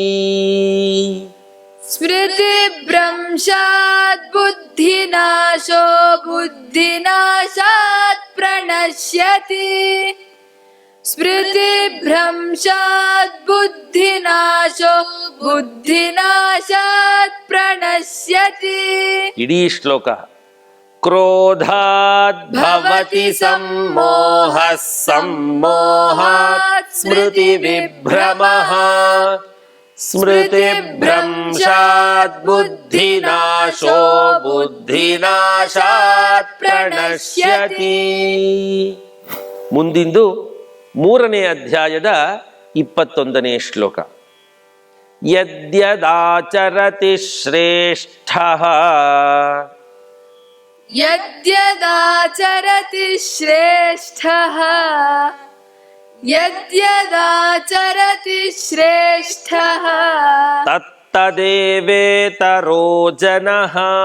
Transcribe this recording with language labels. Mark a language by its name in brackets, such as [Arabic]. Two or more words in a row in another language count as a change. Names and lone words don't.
[Sanskrit] स्मृतिभ्रंशात् बुद्धिनाशो बुद्धिनाशात् प्रणश्यति. स्मृतिभ्रंशात् बुद्धिनाशो बुद्धिनाशात् प्रणश्यति. [Kannada] ಇಡೀ ಶ್ಲೋಕ [Sanskrit] ಕ್ರೋಧಾತ್ ಭವತಿ ಸಮ್ಮೋಹಃ ಸಮ್ಮೋಹಾತ್ ಸ್ಮೃತಿ ವಿಭ್ರಮಃ ಸ್ಮೃತಿಭ್ರಂಶಾತ್ ಬುದ್ಧಿನಾಶೋ ಬುದ್ಧಿನಾಶಾತ್ ಪ್ರಣಶ್ಯತಿ. [Kannada] ಮುಂದಿಂದು 3ನೇ ಅಧ್ಯಾಯದ 21ನೇ ಶ್ಲೋಕ. [Sanskrit] ಯದ್ಯದಾಚರತಿ ಶ್ರೇಷ್ಠಃ यद्यदाचरति श्रेष्ठः यद्यदाचरति श्रेष्ठः ತತ್ತದೇವೇತರೋ ಜನಃ